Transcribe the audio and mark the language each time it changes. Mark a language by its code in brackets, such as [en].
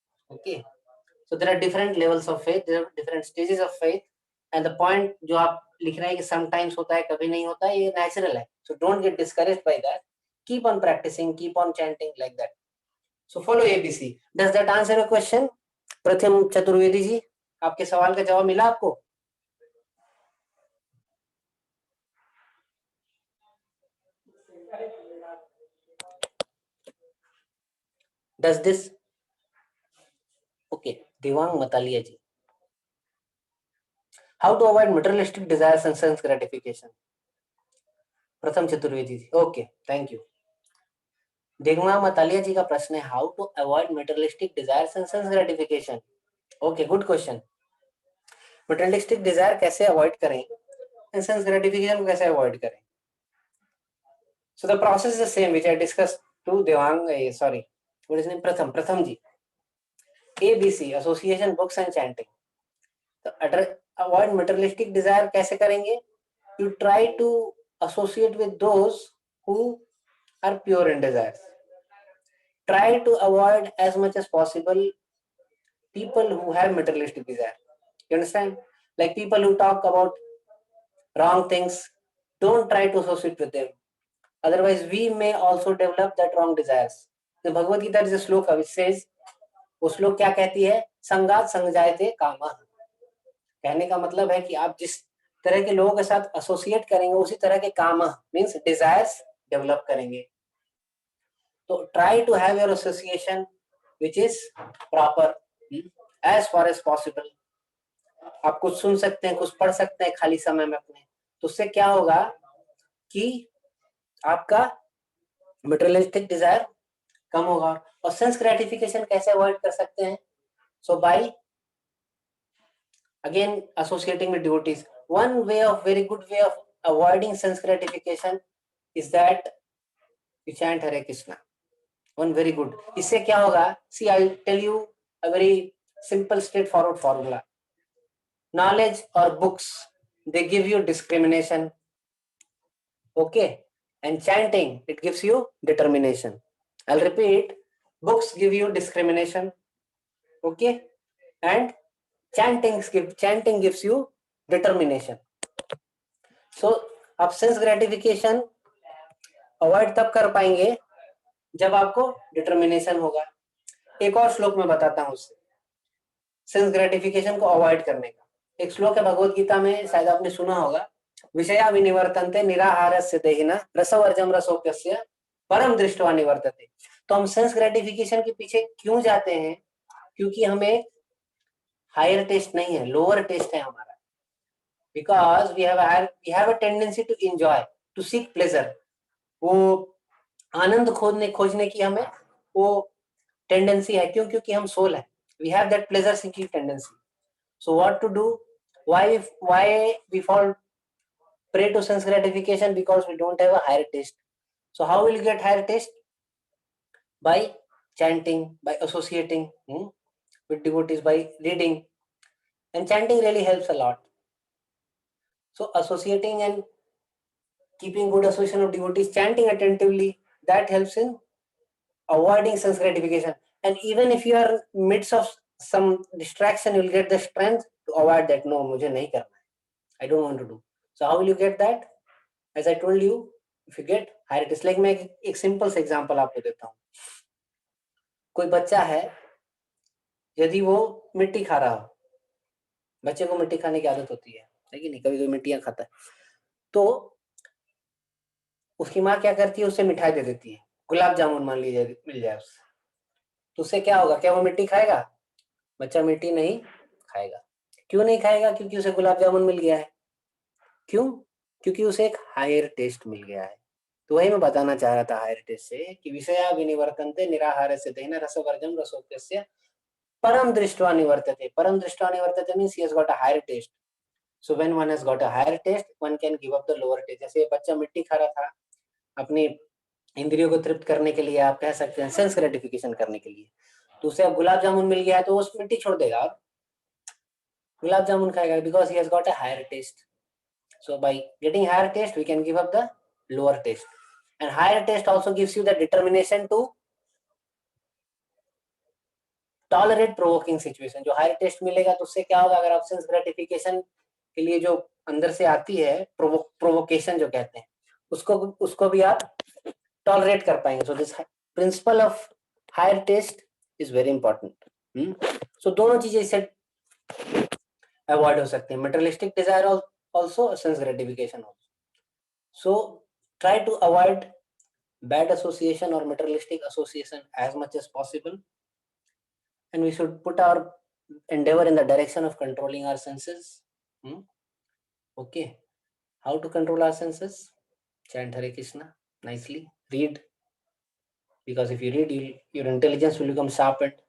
[en] Okay, so there are different levels of faith, there are different stages of faith, and the point [hi] जो आप लिख रहे हैं कि [en] sometimes [hi] होता है कभी नहीं होता है, ये [en] natural है. So don't get discouraged by that. Keep on practicing, keep on chanting like that. So follow ABC. Does that answer your question? [hi] प्रथम चतुर्वेदी जी, आपके सवाल का जवाब मिला आपको? [en] Does this? [hi] Okay, Devang मतालिया ji. [en] How to avoid materialistic desires and sense gratification? Pratham Chaturvedi ji. Okay, thank you. Devang Matalia ji [hi] का प्रश्न है [en] how to avoid materialistic desires and sense gratification. Okay, good question. Materialistic desire कैसे avoid करें and sense gratification [hi] को कैसे [en] avoid करें? So the process is the same which I discussed to Devang. Sorry, what is his name? Pratham ji. ABC, association, books and chanting. [hi] तो [en] avoid materialistic desire [hi] कैसे करेंगे? [en] You try to associate with those who are pure in desires. Try to avoid as much as possible people who have materialistic desire. You understand? Like people who talk about wrong things, don't try to associate with them. Otherwise, we may also develop that wrong desires. The Bhagavad Gita is a sloka which says, [hi] वो श्लोक क्या कहती है? [sa] संगात संजायते कामः. [hi] कहने का मतलब है कि आप जिस तरह के लोगों के साथ एसोसिएट करेंगे उसी तरह के काम [en] means desires develop [hi] करेंगे. [en] तो try to have your association which is proper as far as possible. [hi] आप कुछ सुन सकते हैं, कुछ पढ़ सकते हैं खाली समय में अपने, तो उससे क्या होगा कि आपका मटेरियलिस्टिक डिजायर कम होगा. और सेंस ग्रेटिफिकेशन कैसे अवॉइड कर सकते हैं? [en] So by again associating with devotees. One very good way of avoiding sense gratification is that you chant Hare Krishna. One very good. [hi] इससे क्या होगा? [en] See, I'll tell you a very simple straightforward formula. Knowledge or books, they give you discrimination. Okay, and chanting, it gives you determination. I'll repeat, books give you discrimination. Okay, and chanting gives you determination. [hi] So आप sense gratification avoid तब कर पाएंगे जब आपको determination होगा. एक और श्लोक में बताता हूं उससे सेंस ग्रेटिफिकेशन को अवॉइड करने का. एक श्लोक है भगवत गीता में, शायद आपने सुना होगा, [sa] विषया विनिवर्तन्ते निराहारस्य देहिनः रसवर्जम रसोप्यस्य परम दृष्ट्वा निवर्तते. [hi] तो हम सेंस ग्रेटिफिकेशन के पीछे क्यों जाते हैं? क्योंकि हमें हायर टेस्ट नहीं है, लोअर टेस्ट है हमारा. [en] Because we have a tendency to enjoy, to seek pleasure. [hi] वो आनंद खोजने की हमें वो टेंडेंसी है. क्यों? क्योंकि हम सोल है. [en] We have that pleasure seeking tendency. So what to do? Why we fall prey to sense gratification? Because we don't have a higher taste. So how will you get higher taste? By chanting, by associating with devotees, by reading. And chanting really helps a lot. So associating and keeping good association of devotees, chanting attentively, that helps in avoiding sense gratification. And even if you are midst of some distraction, you will get the strength to avoid that. No, [hi] मुझे नहीं करना है. [en] I don't want to do. So how will you get that? As I told you, if you get higher taste, like [hi] मैं एक [en] simple से example [hi] आपको देता हूँ. कोई बच्चा है, यदि वो मिट्टी खा रहा हो, बच्चे को मिट्टी खाने की आदत होती है कि नहीं, कभी कभी मिट्टियां खाता है, तो उसकी माँ क्या करती है, उसे मिठाई दे देती है, गुलाब जामुन मान लीजिए मिल जाए उससे, तो उससे क्या होगा? क्या वो मिट्टी खाएगा? बच्चा मिट्टी नहीं खाएगा. क्यों नहीं खाएगा? क्योंकि उसे गुलाब जामुन मिल गया है। क्यों? क्योंकि उसे एक हायर टेस्ट मिल गया है। तो वही मैं बताना चाह रहा था हायर टेस्ट से कि [sa] विषया विनिवर्तन्ते निराहारस्य तेन रसवर्जम रसोक्तस्य परम दृष्ट्वा निवर्तते। परम दृष्ट्वा निवर्तते [en] Means he has got a higher taste. So when one has got a higher taste one can give up the lower taste. [hi] जैसे ये बच्चा मिट्टी खा रहा था अपनी इंद्रियों को तृप्त करने के लिए, आप कह सकते हैं सेंस ग्रेटिफिकेशन करने के लिए, तो उसे अब गुलाब जामुन मिल गया है तो उस मिट्टी छोड़ देगा और गुलाब जामुन खाएगा [en] Because he has got a higher taste. So by getting higher taste, we can give up the lower taste. And higher taste also gives you the determination to tolerate provoking situation. [hi] जो higher taste मिलेगा तो उससे क्या होगा, अगर आप sense gratification के लिए जो अंदर से आती है provocation जो कहते हैं, उसको भी आप tolerate कर पाएंगे. [en] So this principle of higher taste is very important. [hi] So दोनों चीजें इससे avoid हो सकती हैं. [en] Materialistic desire also, sense gratification also. So try to avoid bad association or materialistic association as much as possible, and we should put our endeavor in the direction of controlling our senses. Okay, how to control our senses? Chant Hare Krishna nicely, read, because if you read, your intelligence will become sharpened.